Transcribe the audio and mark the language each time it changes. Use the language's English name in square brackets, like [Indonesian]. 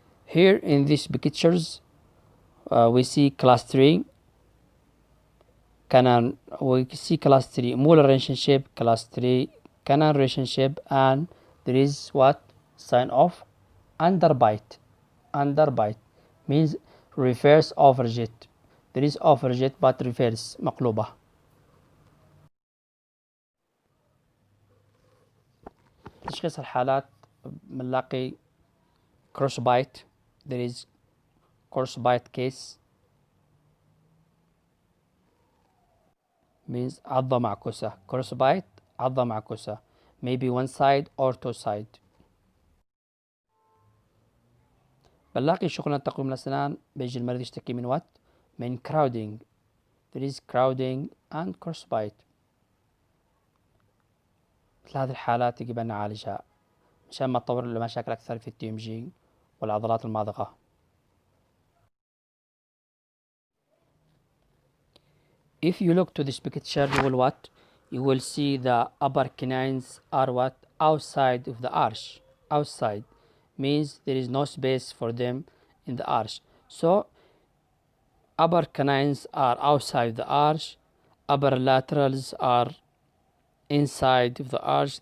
[English] Here in these pictures, we see class 3 canine, we see class 3 molar relationship, class 3 canine relationship, and there is what? Sign of underbite. Underbite means reverse overjet. There is overjet but reverse مقلوبة. [Arabic] تشخيص الحالات بنلاقي cross bite. [English] There is cross bite case means [Arabic] عضة معكوسة. [English] cross bite [Arabic] عضة معكوسة, [English] maybe one side or two side. [Arabic] بنلاقي شغلنا تقويم الأسنان بيجي المريض يشتكي من what؟ من crowding. [English] There is crowding and cross bite. [Arabic] مثل هذه الحالات يجب أن نعالجها مشان ما تطور المشاكل أكثر في التي ام جي والعضلات الماضغة. [English] If you look to this picture, you will what? You will see the upper canines are what? Outside of the arch. Outside means there is no space for them in the arch. So upper canines are outside the arch, upper laterals are inside of the arch.